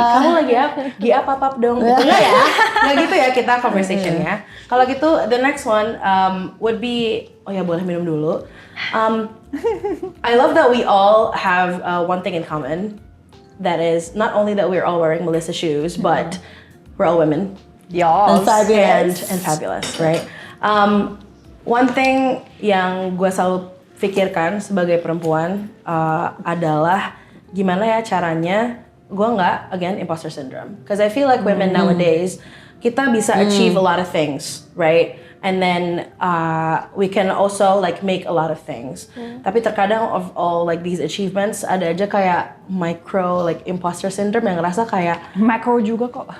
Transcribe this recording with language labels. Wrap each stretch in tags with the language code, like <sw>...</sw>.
<id>Kamu lagi apa? Gi apa pap dong? Gitu nggak ya? Nggak gitu ya kita conversation ya. Kalau gitu</id> <en>the next one would be,</en> <id>oh ya boleh minum dulu.</id> <en>I love that we all have one thing in common. That is not only that we're all wearing Melissa shoes, but we're all women. And fabulous. And fabulous, right?</en> <id>One thing yang gue selalu pikirkan sebagai perempuan adalah gimana ya caranya gue nggak again imposter syndrome.</id> <en>Because I feel like women nowadays</en> <id>kita bisa</id> <en>achieve a lot of things, right? And then we can also like make a lot of things.</en> <id>Tapi terkadang</id> <en>of all like these achievements</en> <id>ada aja kayak micro like imposter syndrome yang ngerasa kayak Macro juga kok.</id>